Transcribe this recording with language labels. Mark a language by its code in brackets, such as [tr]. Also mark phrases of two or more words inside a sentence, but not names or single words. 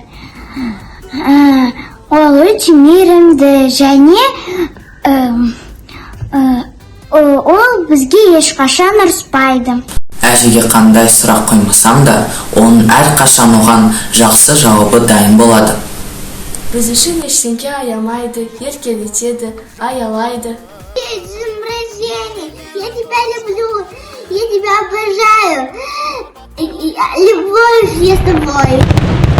[kk] Ол өте мейірімді және ол бізге ешқашан ұрыспайды. Әжеге қандай сұрақ қоймасам да, оның әрқашан оған жақсы жауабы дайын болады. Біз үшін ештеңке аямайды, еркелетеді, аялайды. [ru] С днем рождения! Я тебя люблю! Я тебя обожаю! Любовь я с тобой!